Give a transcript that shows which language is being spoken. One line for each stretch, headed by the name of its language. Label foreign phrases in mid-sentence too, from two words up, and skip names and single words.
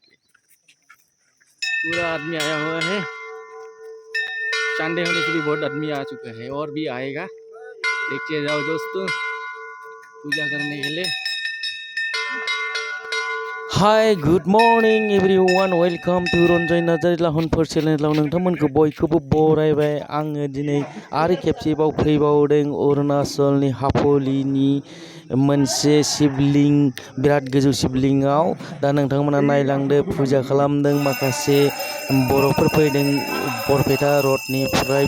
Hindi: पूरा आदमी आया हुआ है। संडे होने से भी बहुत आदमी आ चुका है और भी आएगा। देखते जाओ दोस्तों पूजा करने के लिए।
English: Hi good morning everyone, welcome to
Bodo: रन्जय नार्जारी लाहनफोर चेनेलाव नोंथांमोनखौ बयखौबो बरायबाय। आङो दिनै आरो खेबसेबाव फैबावदों अरुणाचलनि हापलिनि मोनसे शिवलिंग, बिराद गोजौ शिवलिंगआव। दा नोंथांमोना नायलांदो, फुजा खालामदों। माखासे बर'फोर फैदों बरपेटा रडनिफ्राय।